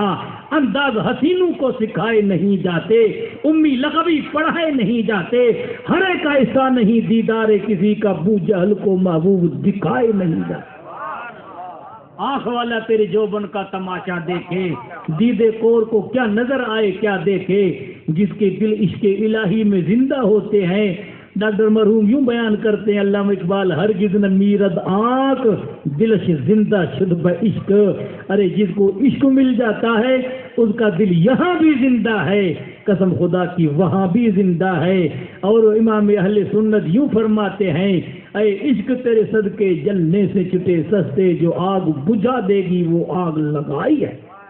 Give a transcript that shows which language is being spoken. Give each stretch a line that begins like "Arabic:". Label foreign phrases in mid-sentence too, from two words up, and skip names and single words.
Urdu: انداز حسینوں کو سکھائے نہیں جاتے، امی لقبی پڑھائے نہیں جاتے، ہر ایک کا ایسا نہیں دیدار کسی کا ابو جہل کو محبوب دکھائے نہیں جاتے. آنکھ والا تیرے جوبن کا تماشا دیکھے، دیدے کور کو کیا نظر آئے کیا دیکھے. جس کے دل عشق الہی میں زندہ ہوتے ہیں. ڈاکٹر مرحوم یوں بیان کرتے ہیں علامہ اقبال،
Persian: ہرگز نہ میرد آنکھ دلش زندہ شد بعشق.
Urdu: ارے جس کو عشق مل جاتا ہے اس کا دل یہاں بھی زندہ ہے، قسم خدا کی وہاں بھی زندہ ہے. اور امام اہل سنت یوں فرماتے ہیں، اے عشق تیرے صدقے جلنے سے چھٹے سستے، جو آگ بجھا دے گی وہ آگ لگائی ہے.